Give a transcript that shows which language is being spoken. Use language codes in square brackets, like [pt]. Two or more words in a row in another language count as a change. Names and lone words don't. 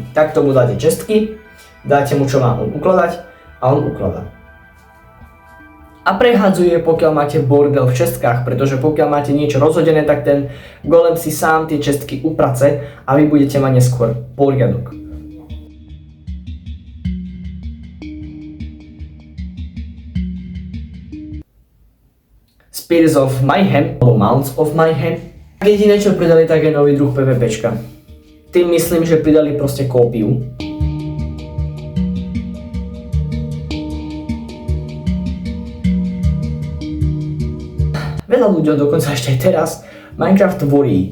[sk] Takto mu dáte čestky, dáte mu čo má on ukladať a on ukladá. A prehadzuje, pokiaľ máte bordel v čestkách, pretože pokiaľ máte niečo rozhodené, tak ten golem si sám tie čestky uprace a vy budete mať neskôr poriadok. Spears of Mayhem, alebo Mounts of Mayhem. A jediné, čo pridali, tak je nový druh PvPčka. Tým myslím, že pridali proste kópiu. Veľa ľudí, dokonca ešte aj teraz, Minecraft tvorí.